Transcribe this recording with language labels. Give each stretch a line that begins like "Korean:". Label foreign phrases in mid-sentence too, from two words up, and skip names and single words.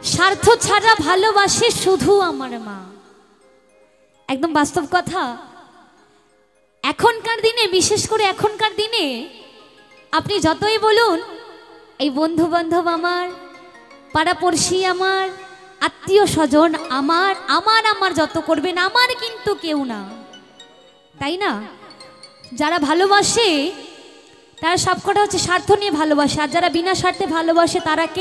Bangla: স্বার্থ ছাড়া ভালোবাসে শুধু আমার মা। একদম বাস্তব কথা। এখনকার দিনে বিশেষ করে এখনকার দিনে আপনি যতই বলুন এই বন্ধু বান্ধব আমার পাড়াপড়শি আমার আত্মীয় স্বজন আমার আমার আমার যত করবেন আমার কিন্তু কেউ না, তাই না? যারা ভালোবাসে তারা সবকটা হচ্ছে স্বার্থ নিয়ে ভালোবাসে, আর যারা বিনা স্বার্থে ভালোবাসে তারা কে?